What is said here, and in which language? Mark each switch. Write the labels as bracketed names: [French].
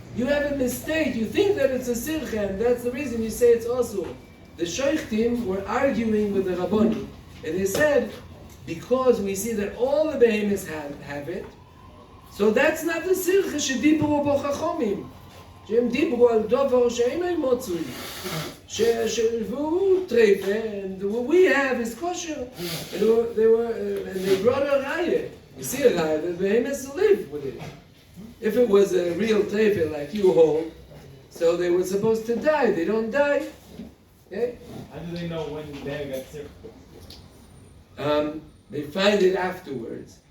[English] You have a mistake, you think that it's a sirche, and that's the reason you say it's also. The shoichtim were arguing with the Rabboni, and they said, because we see that all the behemoths have it, so that's not the sirche shedibru bo chachomim. [Hebrew] שהם דיברו על דבר שאינו מוצוי, שהוא טרייפה, [English] and what we have is kosher. And they brought a raya. You see a raya, the behemoths live with it. If it was a real treifa like you hold, so they were supposed to die. They don't die. Okay? How do they know when they got sick? They find it afterwards.